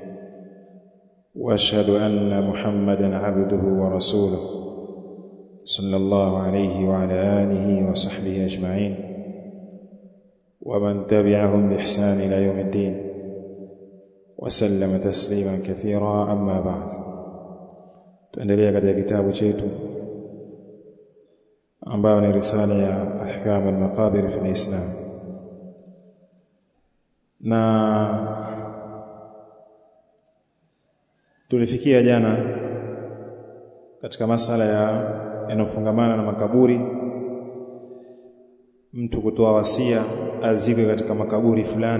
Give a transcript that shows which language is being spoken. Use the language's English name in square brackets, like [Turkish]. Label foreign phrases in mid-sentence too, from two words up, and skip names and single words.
[Arabic] وأشهد أن محمدا عبده ورسوله صلى الله عليه وعلى آله وصحبه أجمعين، ومن تبعهم بإحسان إلى يوم الدين، وسلم تسليما كثيرا. أما بعد، [Swahili] tuendelea katika kitabu chetu ambayo ni risala ya ahkam al-maqabir fi al-Islam, na tulifikia jana katika masala yanofungamana na makaburi, mtu kutoa wasia azikwe katika makaburi fulani.